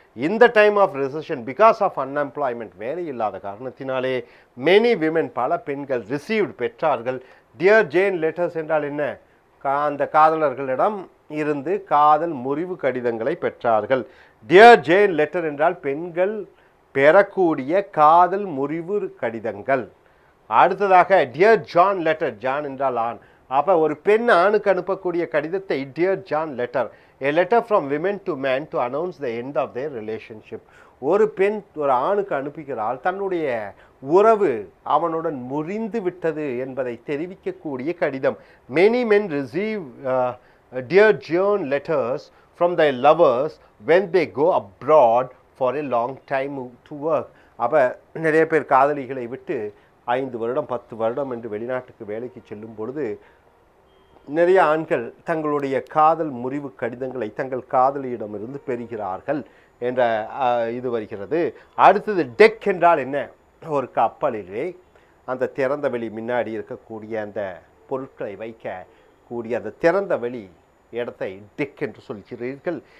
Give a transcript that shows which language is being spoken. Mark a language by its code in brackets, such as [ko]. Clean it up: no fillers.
[en] இந்த time of recession because of unemployment, [ta] வேலை இல்லாத காரணத்தினாலே [en] many women, [ta] பல பெண்கள் [en] received [ta] பெற்றார்கள் [en] dear Jane letters [ta] என்றால் என்ன? அந்த காதலர்களிடம் இருந்து காதல் முறிவு கடிதங்களை பெற்றார்கள். டியர் ஜேன் லெட்டர் என்றால் பெண்கள் பெறக்கூடிய காதல் முறிவு கடிதங்கள். அடுத்ததாக டியர் ஜான் லெட்டர், ஜான் என்றால் ஆண். அப்போ ஒரு பெண் ஆணுக்கு அனுப்பக்கூடிய கடிதத்தை dear John letter, [en] a letter from women to men to announce the end of their relationship. [ta] ஒரு பெண் ஒரு ஆணுக்கு அனுப்புகிறாள், தன்னுடைய உறவு அவனுடன் முறிந்து விட்டது என்பதை தெரிவிக்கக்கூடிய கடிதம். [en] many men receive dear John letters from their lovers when they go abroad for a long time to work. [ta] அப்போ நிறைய பேர் காதலிகளை விட்டு 5 வருடம் 10 வருடம் என்று வெளிநாட்டுக்கு வேலைக்கு செல்லும் பொழுது நிறைய ஆண்கள் தங்களுடைய காதல் முறிவு கடிதங்களை தங்கள் காதலியிடமிருந்து பெறுகிறார்கள் என்ற இது வருகிறது. அடுத்தது டெக் என்றால் என்ன? ஒரு கப்பலிலே அந்த திறந்த வெளி முன்னாடி இருக்கக்கூடிய அந்த பொருட்களை வைக்கக்கூடிய அந்த திறந்த வெளி இடத்தை டெக் என்று சொல்கிறீர்கள்.